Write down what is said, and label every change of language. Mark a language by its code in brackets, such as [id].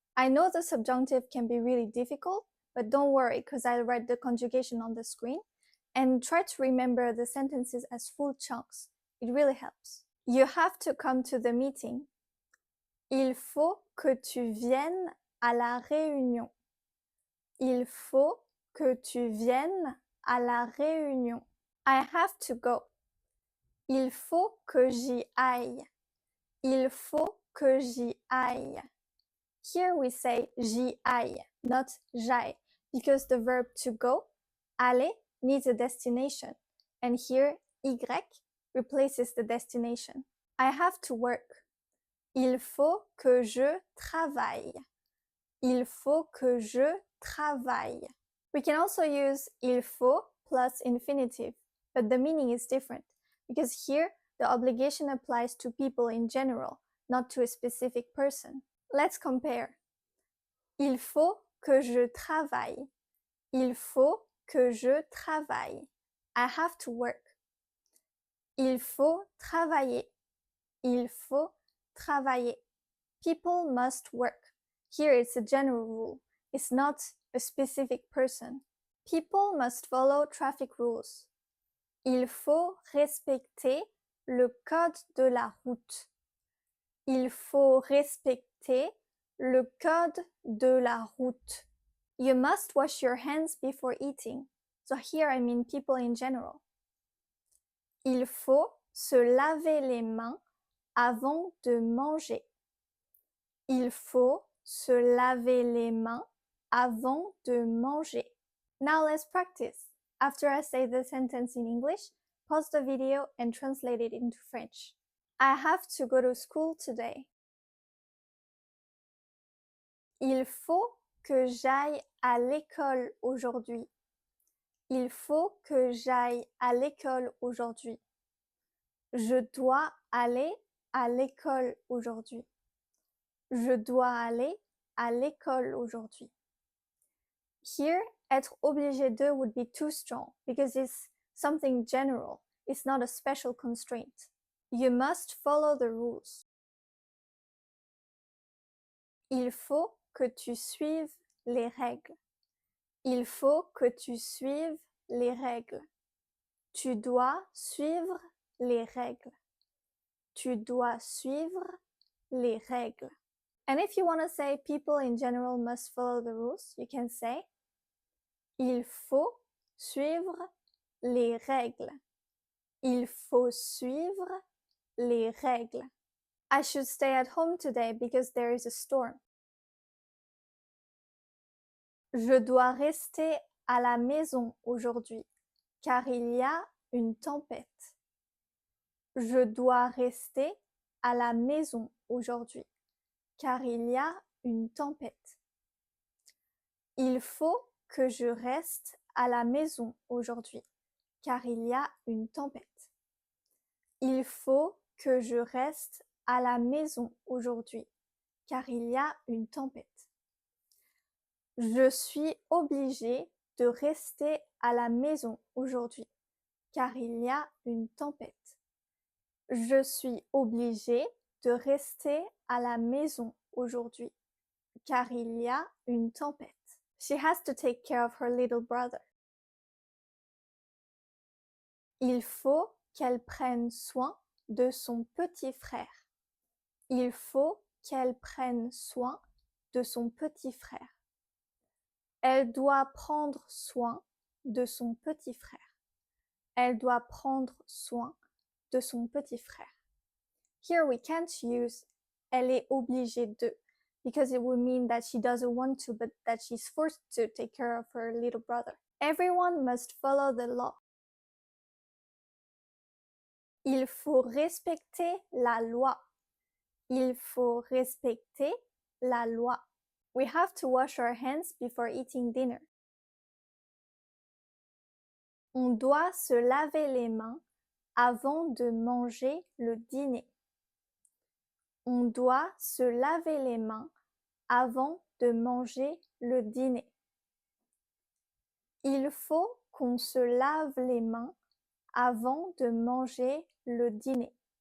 [en] I know the subjunctive can be really difficult, but don't worry because I'll write the conjugation on the screen, and try to remember the sentences as full chunks. It really helps. You have to come to the meeting. [fr] Il faut que tu viennes à la réunion. Il faut que tu viennes à la réunion. [en] I have to go. [fr] Il faut que j'y aille. Il faut que j'y aille. [en] Here we say j'y aille, not j'aille, because the verb to go, aller, needs a destination, and here y replaces the destination. I have to work. [fr] Il faut que je travaille. Il faut que je travaille. [en] We can also use il faut plus infinitive, but the meaning is different, because here the obligation applies to people in general, not to a specific person. Let's compare. [fr] Il faut que je travaille. Il faut que je travaille. [en] I have to work. [fr] Il faut travailler. Il faut travailler. [en] People must work. Here it's a general rule. It's not a specific person. People must follow traffic rules. [fr] Il faut respecter le code de la route. Il faut respecter le code de la route. [en] You must wash your hands before eating. So here I mean people in general. [fr] Il faut se laver les mains avant de manger. Il faut se laver les mains avant de manger. [en] Now let's practice. After I say the sentence in English, pause the video and translate it into French. I have to go to school today. [fr] Il faut que j'aille à l'école aujourd'hui. Il faut que j'aille à l'école aujourd'hui. Je dois aller à l'école aujourd'hui. Je dois aller à l'école aujourd'hui. [en] Here, être obligé de would be too strong because it's something general. It's not a special constraint. You must follow the rules. [fr] Il faut que tu suives les règles. Il faut que tu suives les règles. Tu dois suivre les règles. Tu dois suivre les règles. [en] And if you want to say people in general must follow the rules, you can say [fr] il faut suivre les règles. Il faut suivre les règles. [en] I should stay at home today because there is a storm. [fr] Je dois rester à la maison aujourd'hui car il y a une tempête. Je dois rester à la maison aujourd'hui car il y a une tempête. Il faut que je reste à la maison aujourd'hui car il y a une tempête. Il faut que je reste à la maison aujourd'hui car il y a une tempête. Je suis obligée de rester à la maison aujourd'hui car il y a une tempête. Je suis obligée de rester à la maison aujourd'hui car il y a une tempête. [en] She has to take care of her little brother. [fr] Il faut qu'elle prenne soin de son petit frère. Il faut qu'elle prenne soin de son petit frère. Elle doit prendre soin de son petit frère. Elle doit prendre soin de son petit frère. [en] Here we can't use elle est obligée de because it would mean that she doesn't want to but that she's forced to take care of her little brother. Everyone must follow the law. [fr] Il faut respecter la loi. Il faut respecter la loi. [en] We have to wash our hands before eating dinner. [fr] On doit se laver les mains avant de manger le dîner. On doit se laver les mains avant de manger le dîner. Il faut qu'on se lave les mains avant de manger le dîner.